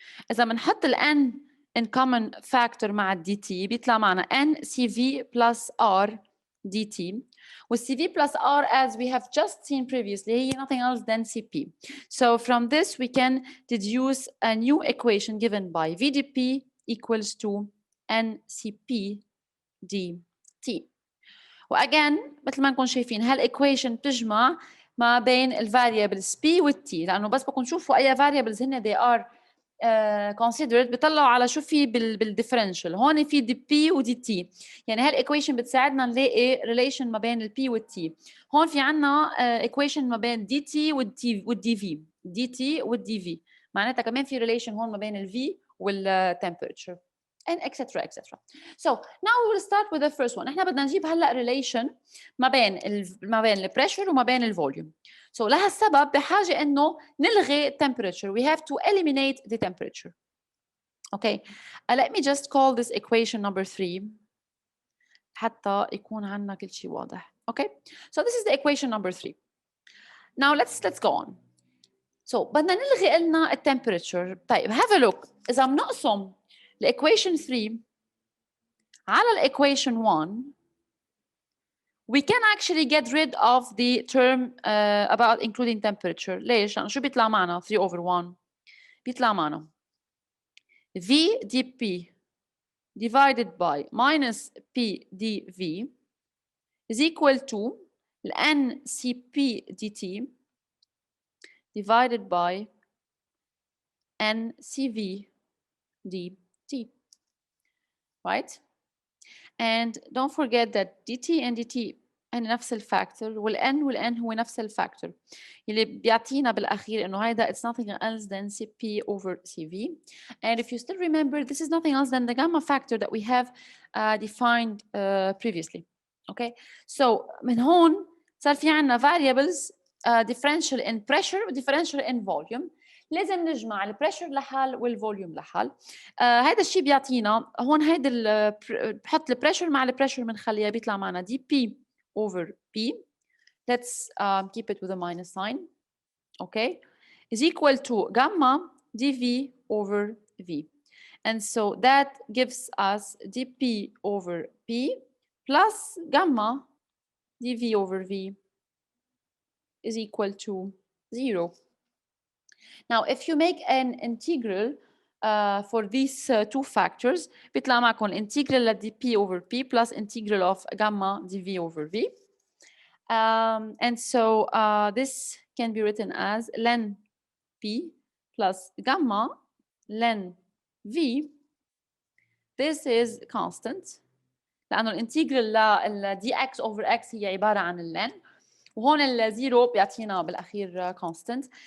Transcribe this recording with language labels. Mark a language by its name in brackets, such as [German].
[Arabic] إذا بنحط ال [English] n in common factor مع ال dt [Arabic] بيطلع معنا [English] n cv plus r dt. With cv plus r, as we have just seen previously, هي nothing else than cp. So from this we can deduce a new equation given by vdp equals to ncp dt. [Arabic] واجين مثل ما نكون شايفين هالايكويشن بتجمع ما بين الفاريبلز p والt لانه بس بكون شوفوا اي فاريبلز هن [English] they are considered [Arabic] بيطلعوا على شو في بالديفرنشال. هون في دي بي ودي تي، يعني هالايكويشن بتساعدنا نلاقي ريليشن ما بين البي والتي. هون في عندنا ايكويشن ما بين دي تي والدي في، دي تي والدي في، معناتها كمان في ريليشن هون ما بين الفي والتمبرتشر [English] and etc etc. So now we will start with the first one. [Arabic] احنا بدنا نجيب هلا relation ما بين البريشر وما بين الفوليوم. So لهالسبب بحاجه انه نلغي temperature. [English] We have to eliminate the temperature. Okay. Let me just call this equation number 3 [Arabic] حتى يكون عندنا كل شيء واضح. [English] Okay. So this is the equation number 3. Now let's go on. [Arabic] So بدنا نلغي لنا temperature. [English] طيب have a look. إذا بنقسم equation 3 على equation 1, we can actually get rid of the term about including temperature. [Arabic] ليش؟ لأنه شو بيطلع معنا [English] 3 over 1 بيطلع معنا V dP divided by minus P dV is equal to NCP dt divided by NCV dt. Right? And don't forget that dt and dt and [Arabic] نفس الفاكتور والn هو نفس الفاكتور اللي بيعطينا بالأخير إنه هيدا [English] it's nothing else than Cp over Cv. And if you still remember, this is nothing else than the gamma factor that we have defined previously. Okay, so [Arabic] من هون صار في عنا [English] variables differential in pressure و differential in volume. [Arabic] لازم نجمع البريشر لحال والفوليوم لحال. هذا الشيء بيعطينا هون هيدا بحط البريشر مع البريشر بنخليها بيطلع معنا dp over p. [English] Let's keep it with a minus sign. Okay, is equal to gamma dv over v. And so that gives us dp over p plus gamma dv over v is equal to 0. Now, if you make an integral for these two factors, [Arabic] بيطلع معكم [English] integral of dp over p plus integral of gamma dv over v. And so this can be written as ln p plus gamma ln v. This is constant. [Arabic] لأنه الانتجرال لل dx over x هي عبارة عن اللن. وهون الزيرو بيعطينا بالاخير constant.